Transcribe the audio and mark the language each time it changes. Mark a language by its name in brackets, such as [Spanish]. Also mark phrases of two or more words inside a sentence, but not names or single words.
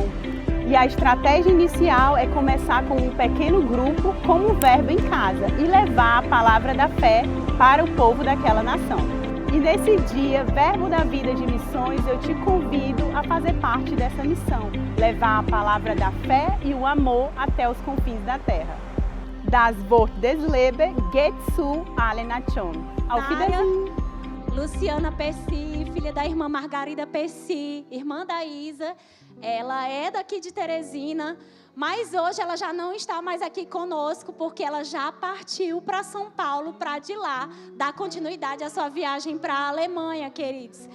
[Portuguese] E a estratégia inicial é começar com um pequeno grupo como verbo em casa e levar a palavra da fé para o povo daquela nação. E nesse dia, Verbo da Vida de Missões, eu te convido a fazer parte dessa missão, levar a palavra da fé e o amor até os confins da terra. [German] Das Wort des Lebens geht zu allen Nationen. Auf Wiedersehen. [Portuguese] Luciana Pessi, filha da irmã Margarida Pessi, irmã da Isa. Ela é daqui de Teresina, mas hoje ela já não está mais aqui conosco, porque ela já partiu para São Paulo, para de lá dar continuidade à sua viagem para a Alemanha, queridos.